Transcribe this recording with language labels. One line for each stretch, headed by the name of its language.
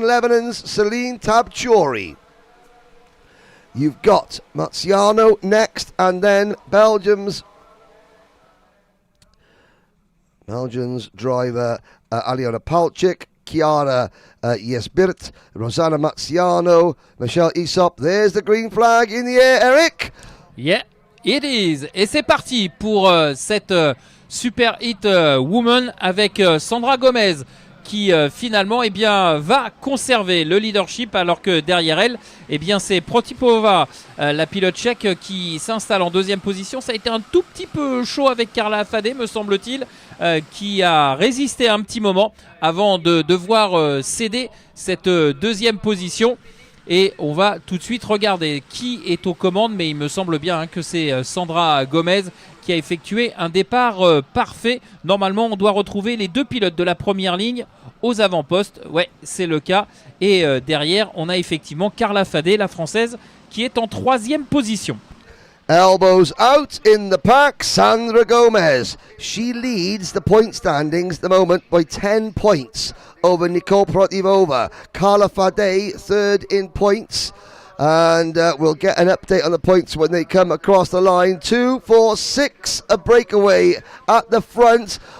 English: Lebanon's Celine Tabchouri. You've got Marciano next, and then Belgium's driver Aliona Palchik, Chiara Jesbirt, Rosanna Marciano, Michelle Aesop. There's the green flag in the air, Eric. Yeah, it is.
French: Et c'est parti pour cette super hit woman avec Sandra Gomez qui finalement eh bien, va conserver le leadership alors que derrière elle eh bien, c'est Protipova, la pilote tchèque qui s'installe en deuxième position. Ça a été un tout petit peu chaud avec Carla Fadé me semble-t-il, qui a résisté un petit moment avant de devoir céder cette deuxième position. Et on va tout de suite regarder qui est aux commandes, mais il me semble bien que c'est Sandra Gomez qui a effectué un départ parfait. Normalement, on doit retrouver les deux pilotes de la première ligne aux avant-postes. Ouais, c'est le cas. Et derrière, on a effectivement Carla Fadé, la française, qui est en troisième position.
English: Elbows out in the pack, Sandra Gomez. She leads the point standings at the moment by 10 points over Nicole Protivova. Carla Fadé third in points. And we'll get an update on the points when they come across the line. 2, 4, 6, a breakaway at the front.